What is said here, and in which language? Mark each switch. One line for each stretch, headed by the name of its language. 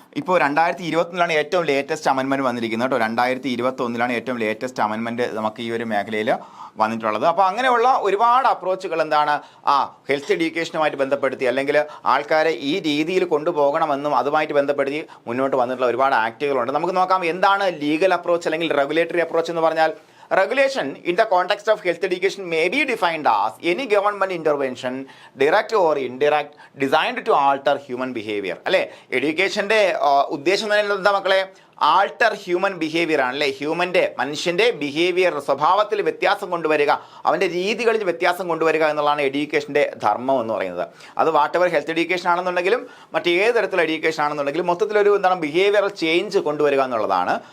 Malayalam: ഇപ്പോൾ 2021 ഏറ്റവും ലേറ്റസ്റ്റ് അമെൻമെന്റ് വന്നിരിക്കുന്നത് കേട്ടോ. 2021 ഏറ്റവും ലേറ്റസ്റ്റ് അമെൻമെന്റ് നമുക്ക് ഈ ഒരു മേഖലയിൽ വന്നിട്ടുള്ളത്. അപ്പോൾ അങ്ങനെയുള്ള ഒരുപാട് അപ്രോച്ചുകൾ ഹെൽത്ത് എഡ്യൂക്കേഷനുമായിട്ട് ബന്ധപ്പെടുത്തി അല്ലെങ്കിൽ ആൾക്കാരെ ഈ രീതിയിൽ കൊണ്ടുപോകണമെന്നും അതുമായിട്ട് ബന്ധപ്പെടുത്തി മുന്നോട്ട് വന്നിട്ടുള്ള ഒരുപാട് ആക്ടുകളുണ്ട്. നമുക്ക് നോക്കാം എന്താണ് ലീഗൽ അപ്രോച്ച് അല്ലെങ്കിൽ റെഗുലേറ്ററി അപ്രോച്ച് എന്ന് പറഞ്ഞാൽ.
English: Regulation in the context of health education may be defined as any government intervention, direct or indirect, designed to alter human behavior.
Malayalam: അല്ലേ, എഡ്യൂക്കേഷൻ്റെ ഉദ്ദേശം തന്നെ എന്താ മക്കളെ,
English: alter human behaviour
Malayalam: ആണ് അല്ലേ. മനുഷ്യൻ്റെ ബിഹേവിയർ സ്വഭാവത്തിൽ വ്യത്യാസം കൊണ്ടുവരിക, അവൻ്റെ രീതികളിൽ വ്യത്യാസം കൊണ്ടുവരിക എന്നുള്ളതാണ് എഡ്യൂക്കേഷൻ്റെ ധർമ്മം എന്ന് പറയുന്നത്. അത് വാട്ടെവർ ഹെൽത്ത് എഡ്യൂക്കേഷൻ ആണെന്നുണ്ടെങ്കിലും മറ്റേത് തരത്തിലുള്ള എഡ്യൂക്കേഷൻ ആണെന്നുണ്ടെങ്കിലും മൊത്തത്തിലൊരു ബിഹേവിയറൽ ചേഞ്ച് കൊണ്ടുവരിക എന്നുള്ളതാണ്.